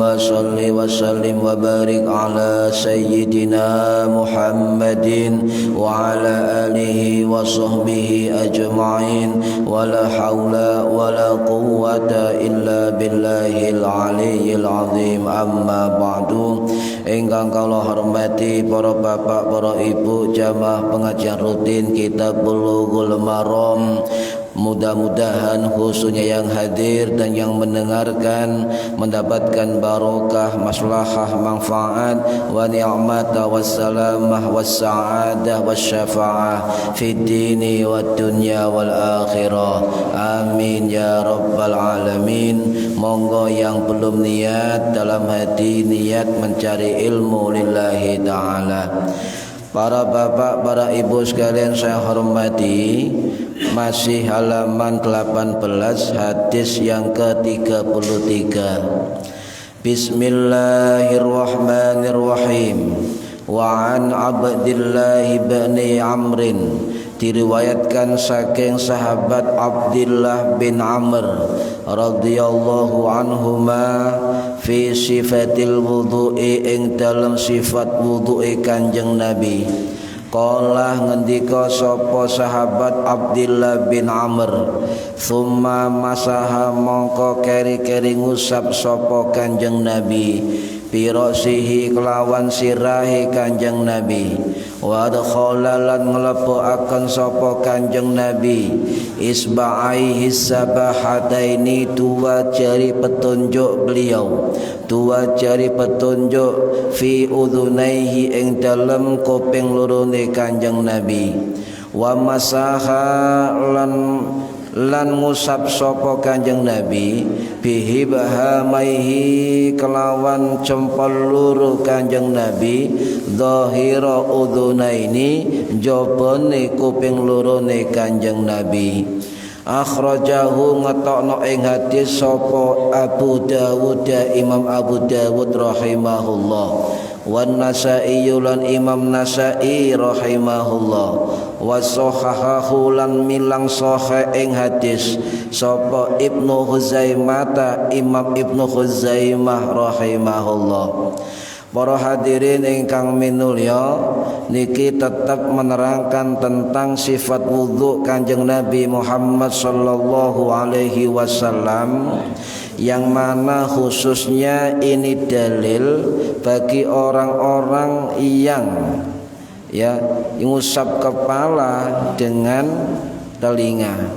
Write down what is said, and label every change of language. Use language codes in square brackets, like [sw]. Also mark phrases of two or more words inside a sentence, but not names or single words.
[ar] صل وسلم وبارك على سيدنا محمد وعلى آله وصحبه أجمعين ولا حول ولا قوة إلا بالله العلي العظيم أما بعد [jv] ingkang kula hormati para bapak, para ibu, jamaah pengajian rutin Kitab Bulughul Maram. [id] Mudah-mudahan khususnya yang hadir dan yang mendengarkan mendapatkan barokah, maslahah, manfaat [ar] ونعمة والسلامة والسعادة والشفاعة في الدين والدنيا والآخرة. آمين يا رب العالمين. [id] Monggo yang belum niat dalam hati niat mencari ilmu [ar] لله تعالى. [id] Para bapak, para ibu sekalian saya hormati, masih halaman 18 hadis yang ke-33. [ar] بسم الله الرحمن الرحيم. وعن عبد الله بن عمرو, [jv] diriwayatkan saking sahabat Abdullah bin Amr [ar] رضي الله عنهما في صفة الوضوء [jv] ing dalam sifat wudu'i Kanjeng Nabi. Qala ngendika sapa sahabat Abdullah bin Amr, [ar] ثم مسح [jv] mongko keri-keri ngusap sapa Kanjeng Nabi pirosihi kelawan sirahi Kanjeng Nabi. [ar] وأدخل [jv] lan nglepokaken sapa Kanjeng Nabi [ar] إصبعيه السباحتين, [id] dua jari petunjuk beliau, dua jari petunjuk [ar] في أذنيه [jv] ing dalem kuping lorone Kanjeng Nabi. [ar] ومسح [jv] lan ngusap sapa Kanjeng Nabi [ar] به بإبهاميه [jv] kelawan jempol loro Kanjeng Nabi [ar] ظاهر أذنيه [jv] jabane kuping lorone Kanjeng Nabi. Akhrajahu ngetokno ing hadis sapa Abu Dawud, Imam Abu Dawud rahimahullah, wan Nasa'i lan Imam Nasa'i rahimahullah, wasahahahu lan milang sahih ing hadis sapa Ibnu Huzaimah, Imam Ibnu Huzaimah rahimahullah. [id] Para hadirin [jv] ingkang minulya, [id] niki tetap menerangkan tentang sifat wudhu Kanjeng Nabi Muhammad [ar] صلى الله عليه وسلم, [id] yang mana khususnya ini dalil bagi orang-orang yang mengusap kepala dengan telinga.